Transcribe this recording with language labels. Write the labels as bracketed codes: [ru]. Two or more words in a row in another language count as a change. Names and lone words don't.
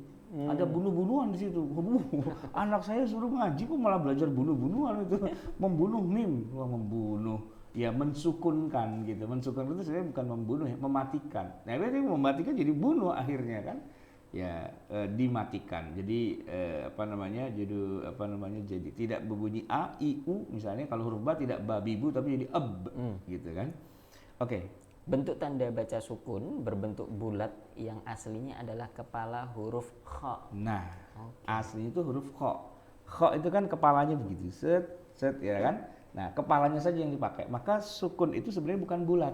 [id] Ada bunuh-bunuhan di situ. Anak saya suruh ngaji kok malah belajar bunuh-bunuhan itu. Membunuh mim, membunuh. Ya mensukunkan gitu. Mensukunkan itu sebenarnya bukan membunuh ya, mematikan. Nah, berarti mematikan jadi bunuh akhirnya kan. dimatikan. Jadi jadi tidak berbunyi a, i, u misalnya. Kalau huruf ba tidak ba, bi, bu tapi jadi ab, gitu kan. Oke. Bentuk tanda baca sukun berbentuk bulat yang aslinya adalah kepala huruf kha. Nah, aslinya itu huruf kha. Kha itu kan kepalanya begitu, set ya kan. Nah, kepalanya saja yang dipakai. Maka sukun itu sebenarnya bukan bulat.